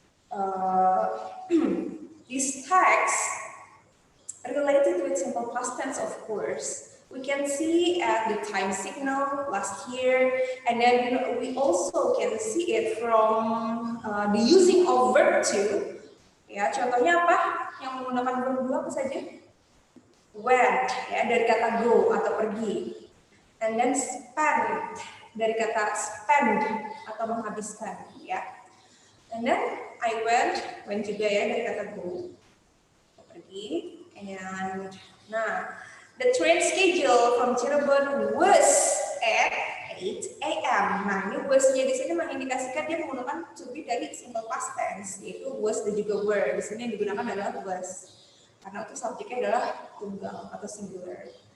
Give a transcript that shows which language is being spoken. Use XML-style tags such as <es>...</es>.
<en>Uh, this text related with simple past tense, of course. We can see at the time signal last year, and then we also can see it from the using of verb to.</en> <id>Ya, contohnya apa? Yang menggunakan verb dua apa saja? Went, ya, dari kata go atau pergi.</id> <en>And then spend,</en> <id>dari kata spend atau menghabiskan, ya. And then I went juga ya dari kata go, pergi.</id> <en>And nah, the train schedule from Cirebon was at 8 a.m.</en> <id>Nah, ini was-nya di sini mengindikasikan dia menggunakan to be dari simple past tense, yaitu was dan juga were. Di sini yang digunakan adalah was, karena itu subjeknya adalah tunggal atau singular.</id>